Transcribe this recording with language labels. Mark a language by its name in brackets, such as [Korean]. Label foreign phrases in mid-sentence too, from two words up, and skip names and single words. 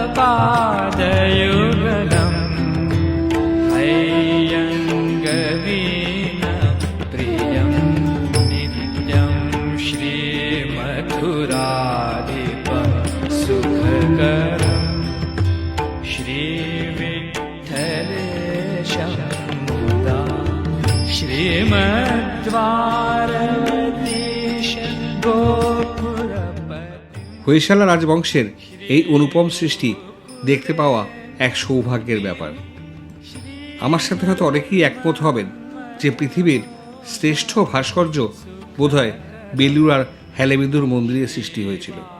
[Sanskrit] पादयुगलम् हैयङ्गवीन प्रियं नित्यं श्रीमथुराधिप सुखकरं श्रीविठ्ठलेशं मुदा श्रीमद्वारतीश [Bangla] হোয়সালা রাজবংশের এই অনুপম সৃষ্টি দেখতে পাওয়া এক সৌভাগ্যের ব্যাপার। আমার সাথে হয়তো অনেকেই একমত হবেন যে পৃথিবীর শ্রেষ্ঠ ভাস্কর্য বোধহয় বেলুড় আর হেলেবিদুর মন্দিরে সৃষ্টি হয়েছিল।